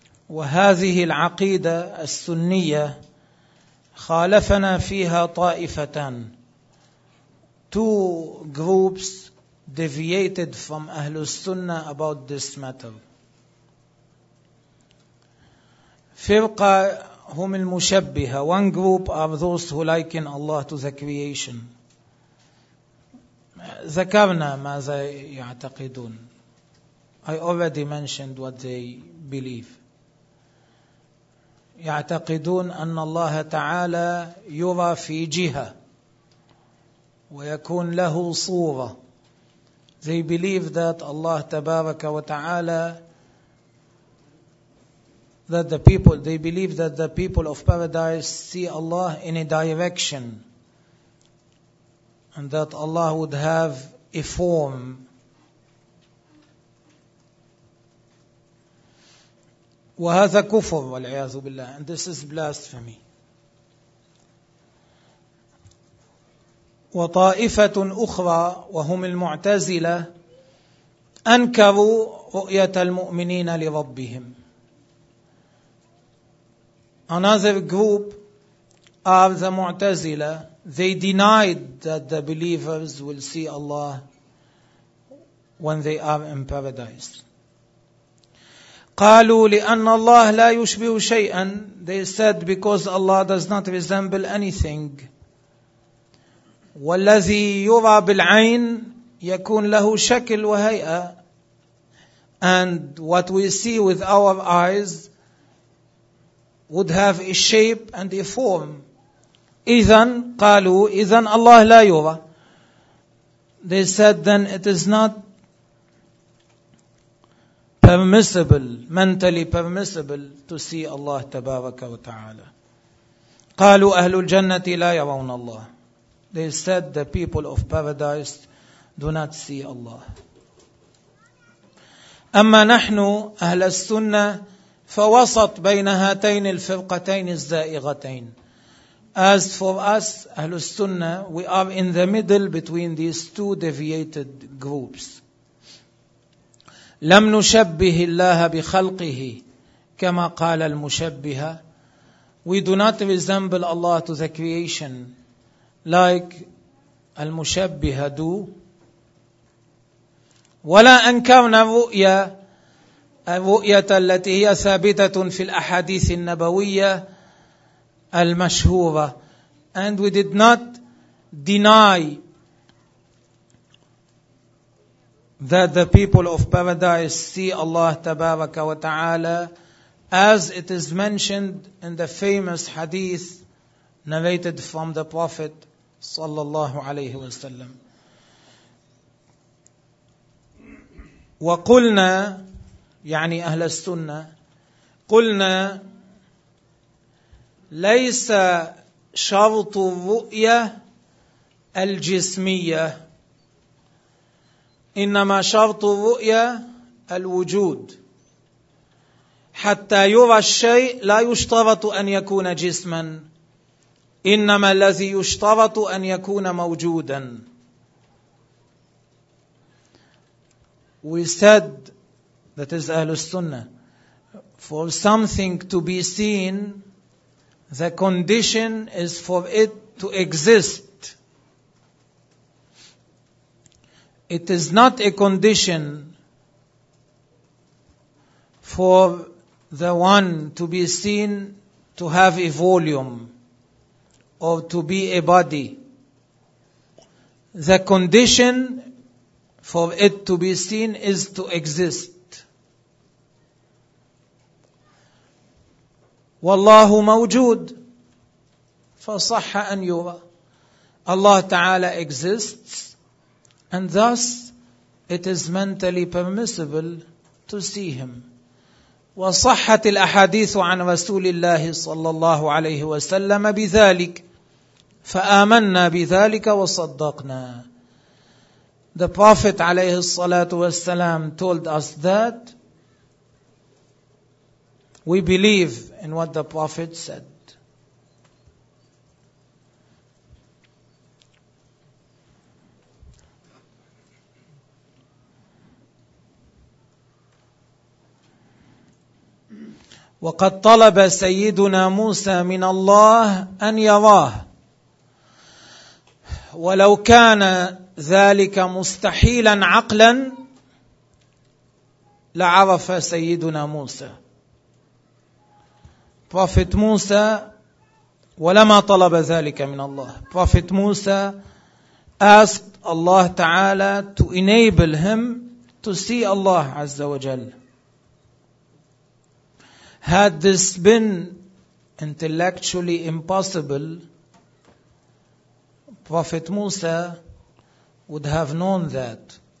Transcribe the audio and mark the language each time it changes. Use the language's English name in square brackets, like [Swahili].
[Arabic] وهذه العقيدة السنية خالفنا فيها طائفتان. [English] Two groups deviated from أهل السنة about this matter. [Arabic] فرقة هم المشبهة. [English] One group are those who liken Allah to the creation. [Arabic] ذكرنا ماذا يعتقدون. [English] I already mentioned what they believe. [Arabic] يعتقدون أن الله تعالى يرى في جهة ويكون له صورة. [English] They believe that Allah [Arabic] تبارك وتعالى, [English] that the people, they believe that the people of paradise see Allah in a direction, and that Allah would have a form. [Arabic] وهذا كفر والعياذ بالله, [English] and this is blasphemy. [Arabic] وطائفة أخرى وهم المعتزلة أنكروا رؤية المؤمنين لربهم. [English] Another group are the Mu'tazila. They denied that the believers will see Allah when they are in paradise. [Arabic] قالوا لأن الله لا يشبه شيئا. [English] They said because Allah does not resemble anything. [Arabic] والذي يرى بالعين يكون له شكل وهيئة. [English] And what we see with our eyes would have a shape and a form. [Arabic] إذن قالوا إذن الله لا يرى. [English] They said then it is not permissible, mentally permissible to see Allah [Arabic] تبارك وتعالى. قالوا أهل الجنة لا يرون الله. [English] They said the people of paradise do not see Allah. [Arabic] أما نحن أهل السنة فوسط بين هاتين الفرقتين الزائغتين. [English] As for us, أهل السنة, we are in the middle between these two deviated groups. [Arabic] لم نشبه الله بخلقه كما قال المشبهة. [English] We do not resemble Allah to the creation like المشبهة do. [Arabic] ولا أنكرنا الرؤية, الرؤية التي هي ثابتة في الأحاديث النبوية المشهورة. [English] And we did not deny that the people of paradise see Allah [Arabic] تبارك وتعالى [English] as it is mentioned in the famous hadith narrated from the Prophet [Arabic] صلى الله عليه وسلم. وقلنا يعني أهل السنة قلنا ليس شرط الرؤية الجسمية, إنما شرط الرؤية الوجود. حتى يرى الشيء لا يشترط أن يكون جسما, إنما الذي يشترط أن يكون موجودا. [English] We said, that is أهل السنة, for something to be seen, the condition is for it to exist. It is not a condition for the one to be seen to have a volume or to be a body. The condition for it to be seen is to exist. [Arabic] والله موجود فصح أن يرى. [English] Allah Ta'ala exists, and thus it is mentally permissible to see him. [Arabic] وصحة الأحاديث عن رسول الله صلى الله عليه وسلم بذلك فآمنا بذلك وصدقنا. [English] The Prophet [Arabic] عليه الصلاة والسلام [English] told us that we believe in what the Prophet said. [Arabic] وقد طلب سيدنا موسى من الله أن يراه, ولو كان ذلك مستحيلا عقلا لعرف سيدنا موسى. Prophet موسى ولما طلب ذلك من الله. [English] Prophet موسى asked Allah تعالى to enable him to see Allah Azza wa Jal. Had this been intellectually impossible, Prophet Musa would have known that.